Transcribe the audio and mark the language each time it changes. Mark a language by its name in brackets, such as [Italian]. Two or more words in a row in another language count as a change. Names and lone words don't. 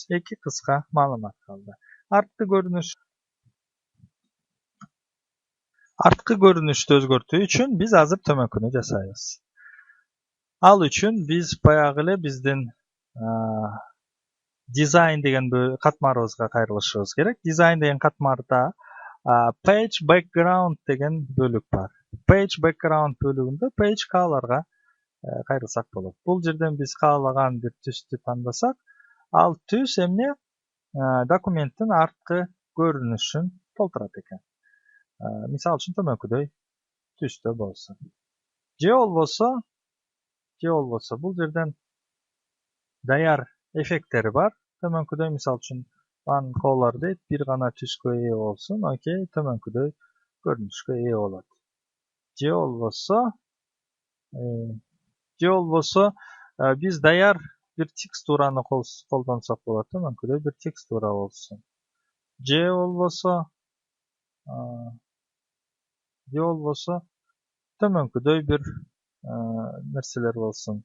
[Kyrgyz] Эки кыска маалымат калды. Арткы көрүнүштү өзгөртүү үчүн биз азыр төмөнкүнү жасайбыз. Ал үчүн биз баягы эле биздин дизайн деген катмарыбызга кайрылышыбыз керек. Дизайн деген катмарда [English] page background [Kyrgyz] деген бөлүк бар. [English] Page background [Kyrgyz] бөлүгүндө [English] page colorга [Kyrgyz] кайрылсак болот. Бул жерден биз каалаган бир түстү тандасак, ал түс эмне документтин арткы көрүнүшүн толтурат экен. Мисалы үчүн төмөнкүдөй түстө болсун. Же болбосо бул жерден даяр эффекттери бар. Төмөнкүдөй мисалы үчүн [English] one color [Kyrgyz] дейт, бир гана түскө ээ болсун. Окей, төмөнкүдөй көрүнүшкө ээ болот. Же болбосо биз даяр бир текстураны колдонсок болот. Төмөнкүдөй бир текстура болсун. Же болбосо төмөнкүдөй бир нерселер болсун.